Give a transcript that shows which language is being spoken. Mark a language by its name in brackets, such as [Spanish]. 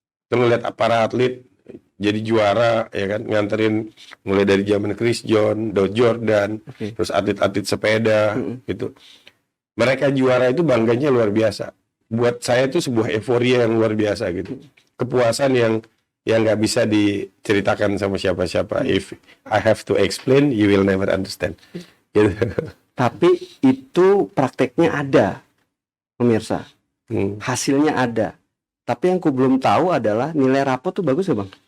[Indonesian] Terus lihat para atlet jadi juara, ya kan, nganterin mulai dari zaman Chris John, Dow Jordan, terus atlet-atlet sepeda, gitu. Mereka juara itu bangganya luar biasa. Buat saya itu sebuah euforia yang luar biasa gitu. Kepuasan yang nggak bisa diceritakan sama siapa-siapa. [English] If I have to explain, you will never understand. [Indonesian] Gitu. Tapi itu prakteknya ada, pemirsa. Hasilnya ada. Tapi yang ku belum tahu adalah nilai rapot tuh bagus ya Bang?